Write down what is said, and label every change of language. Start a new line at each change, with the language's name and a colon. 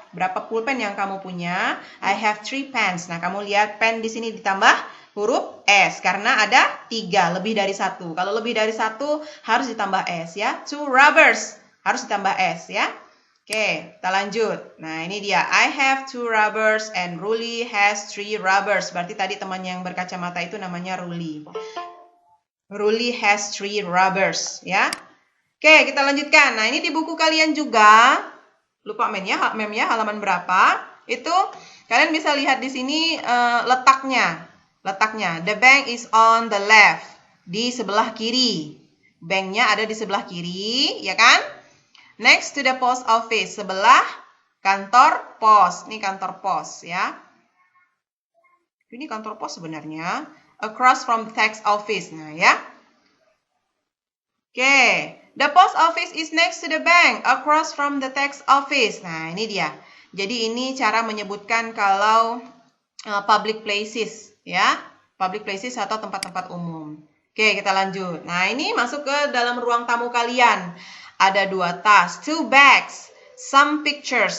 Indonesian: Berapa pulpen yang kamu punya?
English: I have 3 pens.
Indonesian: Nah, kamu lihat pen di sini ditambah huruf S karena ada 3, lebih dari 1. Kalau lebih dari 1 harus ditambah S ya. 2 rubbers harus ditambah S ya. Oke, kita lanjut. Nah, ini dia.
English: I have 2 rubbers and Ruli has 3 rubbers.
Indonesian: Berarti tadi teman yang berkacamata itu namanya Ruli.
English: Ruli has 3 rubbers
Indonesian: ya. Oke, kita lanjutkan. Nah, ini di buku kalian juga. Lupa memnya halaman berapa. Itu kalian bisa lihat di sini letaknya.
English: The bank is on the left.
Indonesian: Di sebelah kiri. Banknya ada di sebelah kiri, ya kan?
English: Next to the post office.
Indonesian: Sebelah kantor pos. Ini kantor pos, ya. Ini kantor pos sebenarnya.
English: Across from the tax office. Nah, ya. Oke. The post office is next to the bank. Across from the tax office.
Indonesian: Nah, ini dia. Jadi, ini cara menyebutkan kalau public places. ya. Public places atau tempat-tempat umum. Oke, kita lanjut. Nah, ini masuk ke dalam ruang tamu kalian. Ada 2 tas, 2 bags, some pictures.